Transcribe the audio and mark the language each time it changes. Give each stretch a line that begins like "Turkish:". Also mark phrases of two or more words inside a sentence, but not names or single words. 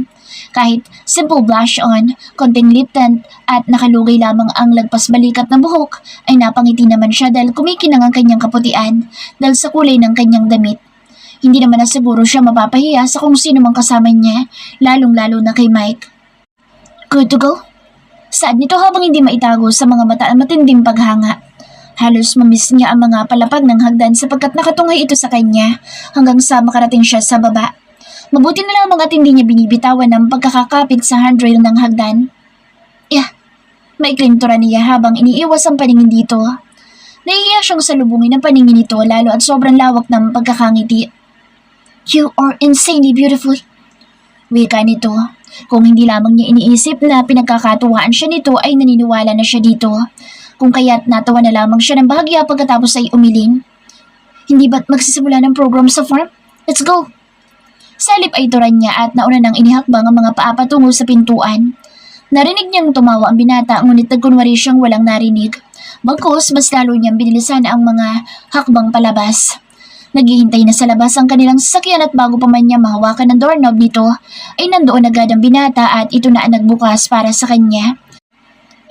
Filipino: Kahit
English: simple blush on,
Filipino: konting
English: lip tint
Filipino: at nakalugay lamang ang lagpas balikat na buhok ay napangiti naman siya dahil kumikinang ang kanyang kaputian dahil sa kulay ng kanyang damit. Hindi naman na siguro siya mapapahiya sa kung sino mang kasama niya, lalong-lalo na kay Mike.
English: Good to go?
Filipino: Saad nito habang hindi maitago sa mga mata ang matinding paghanga. Halos mamiss niya ang mga palapag ng hagdan sapagkat nakatunghay ito sa kanya hanggang sa makarating siya sa baba. Mabuti na lamang at hindi niya binibitawan ng pagkakakapit sa handrail ng hagdan. Maikling tura niya habang iniiwas ang paningin dito. Nahihiya siyang salubungin ang paningin nito lalo at sobrang lawak ng pagkakangiti.
English: You are insanely beautiful.
Filipino: Wika nito. Kung hindi lamang niya iniisip na pinagkakatuwaan siya nito ay naniniwala na siya dito. Kung kaya't natawa na lamang siya ng bahagya pagkatapos ay umiling. Hindi ba't magsisimula ng program sa farm?
English: Let's go!
Filipino: Salip ay turan niya at nauna nang inihakbang ang mga paa patungo sa pintuan. Narinig niyang tumawa ang binata ngunit nagkunwari siyang walang narinig. Bagkus mas lalo niyang binilisan ang mga hakbang palabas. Naghihintay na sa labas ang kanilang sasakyan at bago pa man niya mahawakan ng doorknob nito ay nandoon agad ang binata at ito na ang nagbukas para sa kanya.